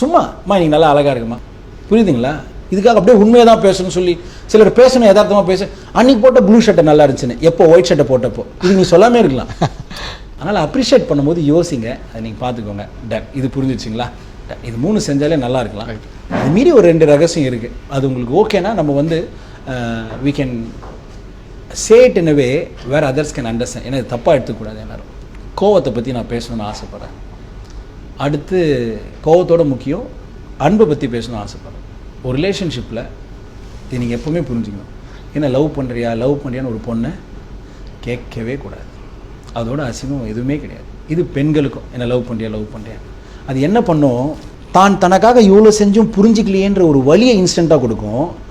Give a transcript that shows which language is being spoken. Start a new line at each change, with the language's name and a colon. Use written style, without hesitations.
Tamil: சும்மா நீங்கள் நல்லா அழகாக இருக்குமா, புரியுதுங்களா? இதுக்காக அப்படியே உண்மையை தான் பேசணும்னு சொல்லி சிலர் பேசணும், யதார்த்தமாக பேச. அன்றைக்கி போட்ட ப்ளூ ஷர்ட்டை நல்லா இருந்துச்சுன்னு, எப்போ ஒயிட் ஷர்ட்டை போட்டப்போ, இது நீங்கள் சொல்லாமே இருக்கலாம். அதனால் அப்ரிஷியேட் பண்ணும்போது யோசிங்க, அதை நீங்கள் பார்த்துக்கோங்க. டன், இது புரிஞ்சிடுச்சிங்களா? இது 3 செஞ்சாலே நல்லா இருக்கலாம். இது மீறி ஒரு 2 ரகசியம் இருக்குது. அது உங்களுக்கு ஓகேனா நம்ம வந்து
English: we can say it in a way where others can understand.
Tamil: ஏன்னா இது தப்பாக எடுத்துக்கூடாது. எல்லாரும் கோவத்தை பற்றி நான் பேசணும்னு ஆசைப்பட்றேன். அடுத்து கோவத்தோட முக்கியம் அன்பை பற்றி பேசணும்னு ஆசைப்பட்றேன். ஒரு ரிலேஷன்ஷிப்பில் இது நீங்கள் எப்போவுமே புரிஞ்சுக்கணும். ஏன்னா லவ் பண்ணுறியான்னு ஒரு பொண்ணை கேட்கவே கூடாது. அதோட அசிங்கம் எதுவுமே கிடையாது. இது பெண்களுக்கும், என்ன லவ் பண்ணுறியா அது என்ன பண்ணும், தான் தனக்காக இவ்வளோ செஞ்சும் புரிஞ்சிக்கலையேன்ற ஒரு வலியை இன்ஸ்டண்ட்டாக கொடுக்கும்.